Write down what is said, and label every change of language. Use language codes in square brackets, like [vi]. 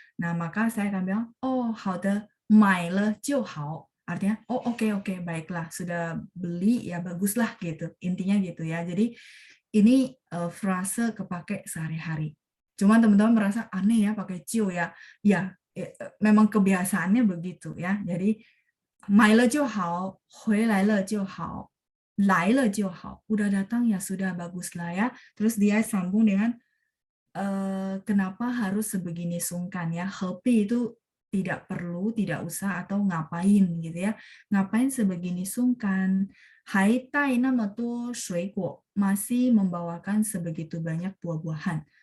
[id] Nah, maka saya akan bilang, oh, [zh] 好的，买了就好. [id] Artinya, oh oke, oke, baiklah, sudah beli ya baguslah gitu. Intinya gitu ya. Jadi ini frase kepake sehari-hari. Cuman teman-teman merasa aneh ya pakai ciu ya. Ya, memang kebiasaannya begitu ya. [zh] Jadi 买了就好，回来了就好，来了就好. [id] Udah datang ya sudah baguslah ya. Terus dia sambung dengan kenapa harus sebegini sungkan ya. Hepi itu tidak perlu, tidak usah atau ngapain gitu ya. Ngapain sebegini sungkan? Hai tai nama tuo shui guo, masih membawakan sebegitu banyak buah-buahan.